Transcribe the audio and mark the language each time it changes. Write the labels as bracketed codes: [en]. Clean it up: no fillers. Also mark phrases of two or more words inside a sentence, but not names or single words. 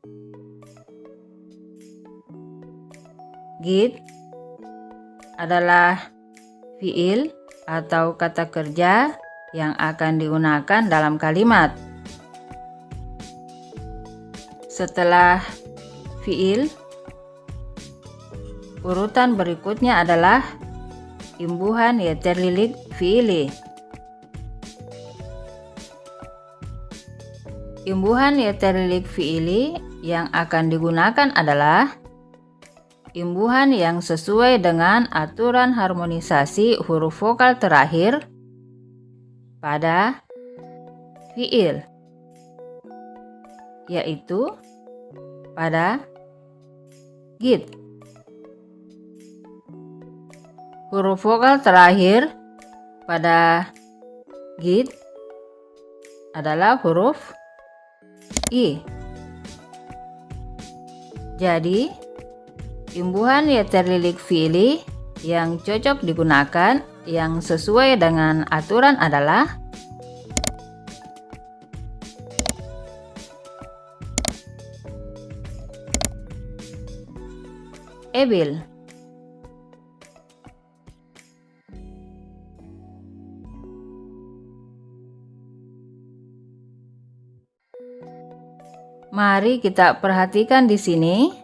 [id] Git adalah fiil atau kata kerja yang akan digunakan dalam kalimat. Setelah fiil, urutan berikutnya adalah imbuhan [tr] yeterlilik fiili. [id] Imbuhan [tr] yeterlilik fiili [id] yang akan digunakan adalah imbuhan yang sesuai dengan aturan harmonisasi huruf vokal terakhir pada fiil, yaitu pada git. Huruf vokal terakhir pada git adalah huruf I. Jadi, imbuhan [tr] yeterlilik fiili [id] yang cocok digunakan yang sesuai dengan aturan adalah ebil. Mari kita perhatikan di sini.